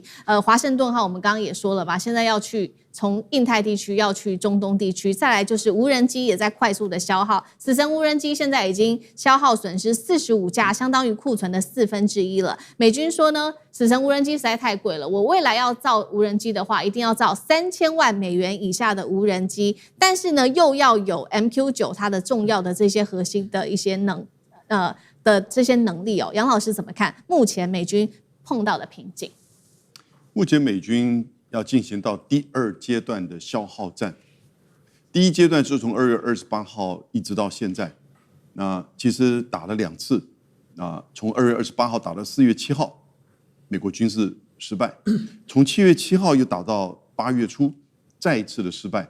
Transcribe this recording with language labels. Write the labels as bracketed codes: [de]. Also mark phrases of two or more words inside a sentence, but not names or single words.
[zh] 華盛頓號我們剛剛也說了吧，現在要去從印太地區要去中東地區，再來就是無人機也在快速的消耗，死神無人機現在已經消耗損失45架，相當於庫存的1/4了。美軍說呢，死神無人機實在太貴了，我未來要造無人機的話，一定要造3000萬美元以下的無人機，但是呢，又要有 MQ-9 它的重要的這些核心的一些这些能力楊老師怎麼看目前美軍碰到的瓶頸？目前美軍要進行到第2階段的消耗戰，第1階段是從2月28號一直到現在，那其實打了2次，從2月28號打到4月7號，美國軍事失敗，從7月7號又打到8月初，再一次的失敗。